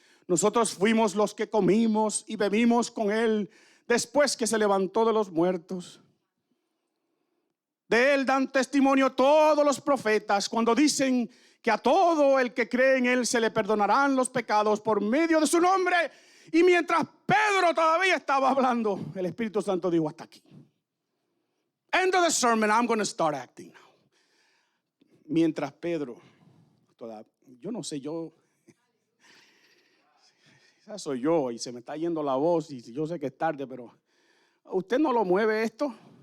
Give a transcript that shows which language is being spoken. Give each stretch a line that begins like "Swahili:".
Spanish: Nosotros fuimos los que comimos y bebimos con Él después que se levantó de los muertos. De Él dan testimonio todos los profetas cuando dicen que a todo el que cree en Él se le perdonarán los pecados por medio de su nombre. Y mientras Pedro todavía estaba hablando, el Espíritu Santo dijo: hasta aquí.
English: End of the sermon, I'm going to start acting now.
Spanish: Mientras Pedro, yo no sé, esa soy yo y se me está yendo la voz y yo sé que es tarde, pero ¿usted no lo mueve esto?